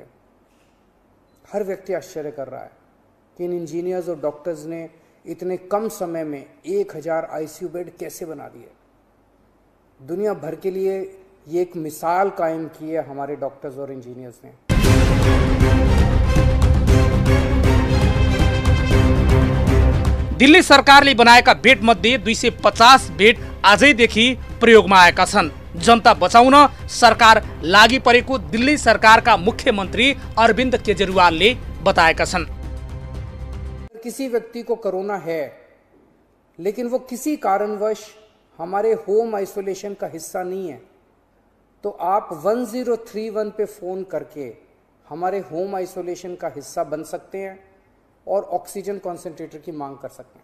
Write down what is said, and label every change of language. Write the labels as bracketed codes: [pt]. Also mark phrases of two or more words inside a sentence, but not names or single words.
[hi] हर व्यक्ति आश्चर्य कर रहा है कि इन इंजीनियर्स और डॉक्टर्स ने इतने कम समय में 1000 [en] ICU bed [hi] कैसे बना दिए। दुनिया भर के लिए ये एक मिसाल कायम की है हमारे डॉक्टर्स और इंजीनियर्स ने। [ne] दिल्ली सरकारले बनाएका बेड मध्ये 250 बेड आजैदेखि प्रयोगमा आएका छन्। जनता बचाउन सरकार लागि परेको दिल्ली सरकारका मुख्यमन्त्री अरविन्द केजरीवालले बताएका छन्। [hi] किसी व्यक्ति को कोरोना है लेकिन वो किसी कारणवश हमारे [en] home isolation [hi] का हिस्सा नहीं है, तो आप 1031 पे फोन करके हमारे [en] home isolation [hi] का हिस्सा बन सकते हैं और [en] oxygen concentrator [hi] की मांग कर सकते हैं।